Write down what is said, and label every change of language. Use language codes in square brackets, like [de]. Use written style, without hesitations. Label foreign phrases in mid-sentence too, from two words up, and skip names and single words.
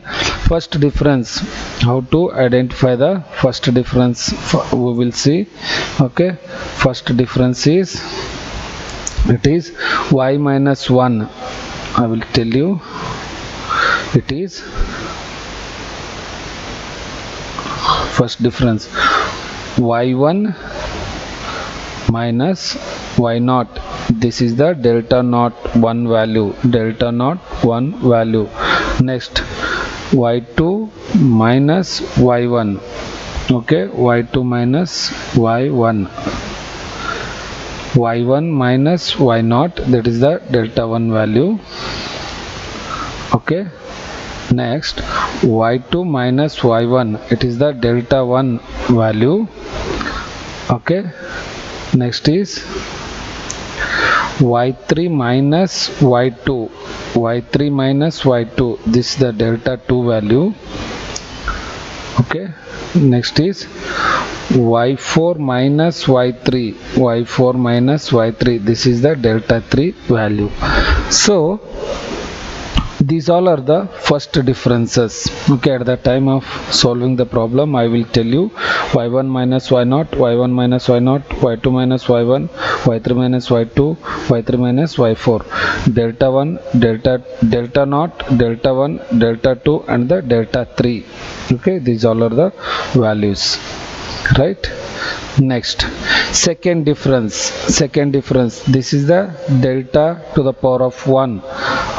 [en] First difference, how to identify the first difference we will see. Okay, first difference is, it is y minus 1. I will tell you, it is first difference y1 minus y0. This is the delta naught 1 value. Next, y2 minus y1. Okay, y2 minus y1. y1 minus y0, that is the delta 1 value. Okay, next y2 minus y1, it is the delta 1 value. Okay, next is y3 minus y2. This is the delta 2 value. Okay, next is y4 minus y3. This is the delta 3 value. So these all are the first differences. Okay, at the time of solving the problem I will tell you y1 minus y0, y1 minus y0, y2 minus y1, y3 minus y2, y3 minus y4, delta 1, delta naught, delta 1, delta 2 and the delta 3. Okay, these all are the values. Right, next, second difference, this is the delta to the power of 1.